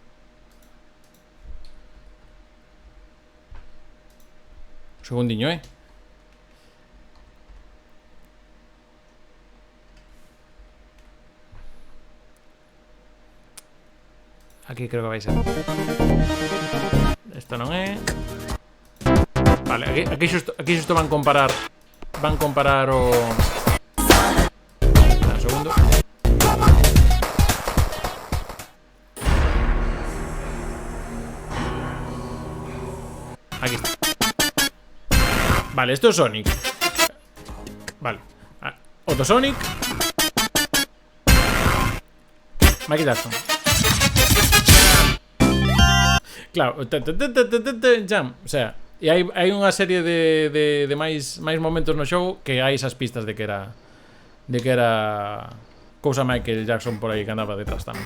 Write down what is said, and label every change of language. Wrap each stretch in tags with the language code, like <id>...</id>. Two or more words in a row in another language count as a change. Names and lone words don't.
<gl>Un segundiño, Aquí creo que vai ser. Esto non é. Vale, aquí xusto van comparar o... Un segundo. Aquí está.</gl> <es>Vale, esto es Sonic. Vale. Otro Sonic. Michael Jackson. Claro. Jam. O sea,</es> <gl>e hai unha serie de máis momentos no show que hai esas pistas de que era cousa Michael Jackson por aí que andaba detrás tamén.</gl>